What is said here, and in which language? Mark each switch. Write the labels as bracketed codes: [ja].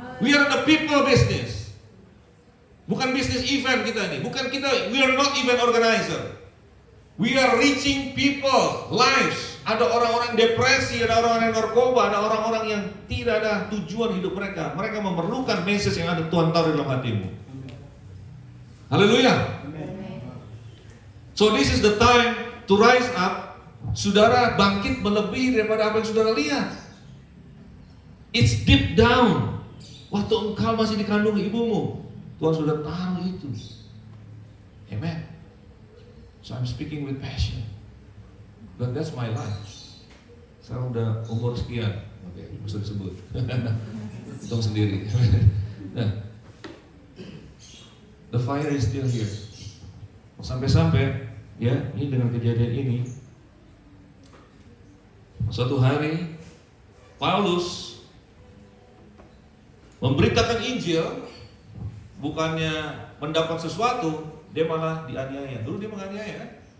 [en] We are the people business. [id] Bukan bisnis event kita ini. Bukan kita. [en] We are not event organizer. We are reaching people lives. [id] Ada orang-orang depresi, ada orang-orang yang narkoba, ada orang-orang yang tidak ada tujuan hidup mereka. Mereka memerlukan message yang ada Tuhan taruh dalam hatimu. Haleluya. [en] So this is the time to rise up. [id] Saudara bangkit melebihi daripada apa yang saudara lihat. [en] It's deep down. [id] Waktu engkau masih di kandung ibumu, Tuhan sudah taruh itu. Amen. [en] So I'm speaking with passion. But that's my life. [id] Sekarang udah umur sekian. Oke, bisa disebut. Hitung sendiri. [en] Nah, the fire is still here. [id] Sampai-sampai ya, ini dengan kejadian ini, suatu hari Paulus memberitakan Injil, bukannya mendapat sesuatu, dia malah dianiaya. Dulu dia menganiaya kan?